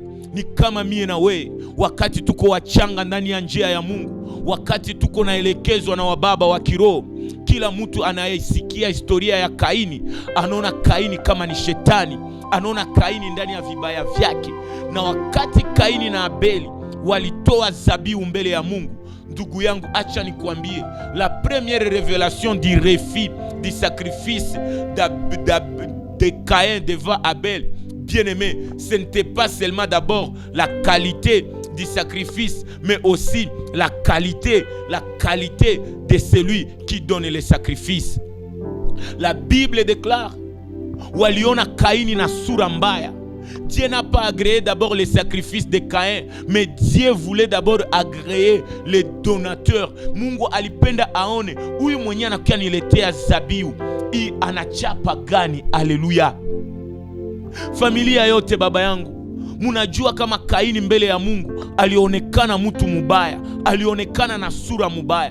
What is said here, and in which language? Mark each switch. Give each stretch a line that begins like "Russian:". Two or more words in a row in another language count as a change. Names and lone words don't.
Swahili: Ni kama mie na we, wakati tuko wachanga ndani ya njia ya Mungu, wakati tuko naelekezwa na wababa wa kiroho, Kila mtu anayesikia historia ya Kaini anaona Kaini kama ni shetani, anaona Kaini ndani ya vibaya vyake. Na wakati Kaini na Abeli walitoa zabihu mbele ya Mungu, ndugu yangu, acha nikwambie,
French: la première révélation du refus du sacrifice de Caïn devant Abel, bien-aimé, ce n'était pas seulement d'abord la qualité du sacrifice, mais aussi la qualité de celui qui donne les sacrifices. La Bible déclare,
Swahili: waliona Kaini na sura mbaya.
French: Dieu n'a pas agréé d'abord les sacrifices de Caïn, mais Dieu voulait d'abord agréer les donateurs.
Swahili: Mungu alipenda aone huyu mwenye anakuwa niletea zabihu hii anachapa gani. Haleluya. Familia yote, baba yangu, munajua kama Kaini mbele ya Mungu alionekana mtu mubaya, alionekana na sura mubaya.